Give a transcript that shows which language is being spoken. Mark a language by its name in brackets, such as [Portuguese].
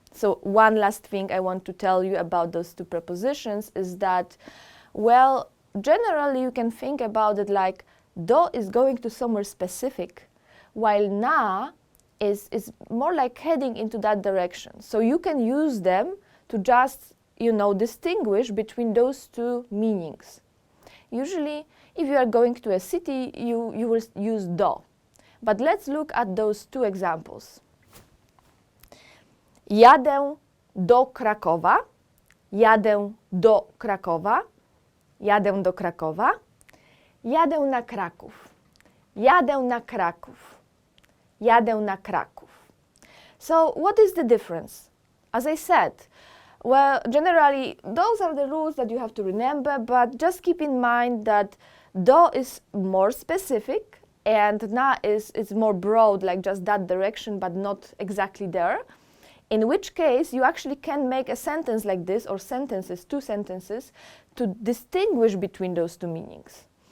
[English] So one last thing I want to tell you about those two prepositions is that, well, generally you can think about it like do is going to somewhere specific, while na is more like heading into that direction. So you can use them to just, distinguish between those two meanings. Usually, if you are going to a city, you will use do. But let's look at those two examples. [Polish] Jadę do Krakowa, jadę do Krakowa, jadę do Krakowa, jadę na Kraków, jadę na Kraków, jadę na Kraków. [English] So what is the difference? As I said, well, generally, those are the rules that you have to remember, but just keep in mind that do is more specific and na is more broad, like just that direction, but not exactly there. In which case, you actually can make a sentence like this, or sentences, two sentences, to distinguish between those two meanings.